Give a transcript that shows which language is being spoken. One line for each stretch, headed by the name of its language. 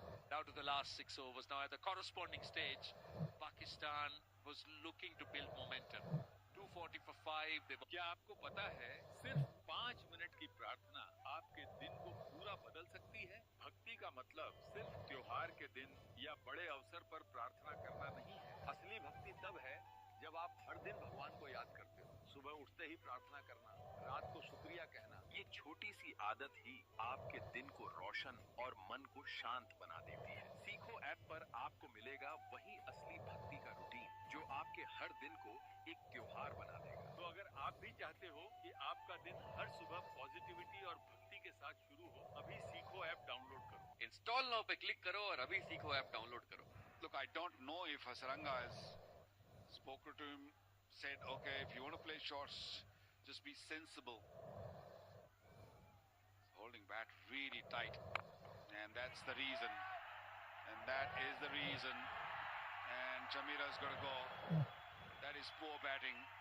English: Now to the last 6 overs. Now at the corresponding stage, Pakistan was looking to build momentum. 240 for 5. They were...
Hindi: क्या आपको पता है सिर्फ 5 minute की प्रार्थना आपके दिन को पूरा बदल सकती है? भक्ति का मतलब सिर्फ त्योहार के दिन या बड़े अवसर पर प्रार्थना करना नहीं है। असली भक्ति तब है जब आप हर दिन भगवान को याद करते हो। सुबह उठते ही प्रार्थना करना, रात को शुक्रिया कहना, ये छोटी सी आदत ही आपके दिन को रोशन और मन को शांत बना देती है। सीखो ऐप पर आपको मिलेगा वही असली भक्ति का रूटीन जो आपके हर दिन को एक त्योहार बना देगा। तो अगर आप भी चाहते हो कि आपका दिन हर सुबह पॉजिटिविटी और भक्ति के साथ शुरू हो, अभी सीखो ऐप डाउनलोड करो। इंस्टॉल नाउ पे क्लिक करो और अभी सीखो ऐप डाउनलोड करो।
English: Look, I don't know if Hasaranga has spoken to him, said, okay, if you want to play shots, just be sensible. Holding bat really tight, and that's the reason. And that is the reason. And Chamira's got to go. That is poor batting.